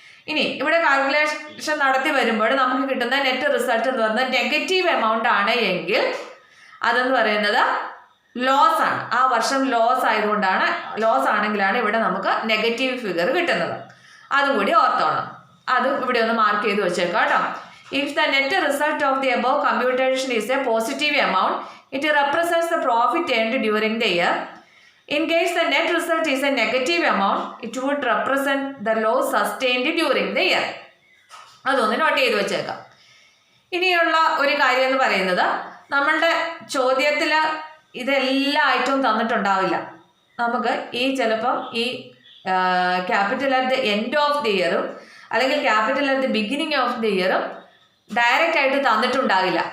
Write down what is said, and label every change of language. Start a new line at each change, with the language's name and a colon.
Malayalam: ഇനി ഇവിടെ കാൽക്കുലേഷൻ നടത്തി വരുമ്പോൾ നമുക്ക് കിട്ടുന്ന നെറ്റ് റിസൾട്ട് എന്ന് പറയുന്നത് നെഗറ്റീവ് എമൗണ്ട് ആണ് എങ്കിൽ അതെന്ന് പറയുന്നത് ലോസ് ആണ്. ആ വർഷം ലോസ് ആയതുകൊണ്ടാണ്, ലോസ് ആണെങ്കിലാണ് ഇവിടെ നമുക്ക് നെഗറ്റീവ് ഫിഗർ കിട്ടുന്നത്. അതും കൂടി ഓർത്തോണം. അതും ഇവിടെ ഒന്ന് മാർക്ക് ചെയ്ത് വെച്ചേക്കാം കേട്ടോ.
English: If the net result of the above computation is a positive amount, it represents the profit earned during the year. In case the net result is a negative amount, it would represent the loss sustained during the year.
Malayalam: അതൊന്ന് not ചെയ്ത് വെച്ചേക്കാം. ഇനിയുള്ള ഒരു കാര്യം എന്ന് പറയുന്നത്, നമ്മളുടെ ചോദ്യത്തിൽ ഇതെല്ലാ ഐറ്റവും തന്നിട്ടുണ്ടാവില്ല. നമുക്ക് ഈ ചിലപ്പം ഈ capital at the end of the ഇയറും അല്ലെങ്കിൽ capital at the beginning of the ഇയറും direct ആയിട്ട് തന്നിട്ടുണ്ടാകില്ല.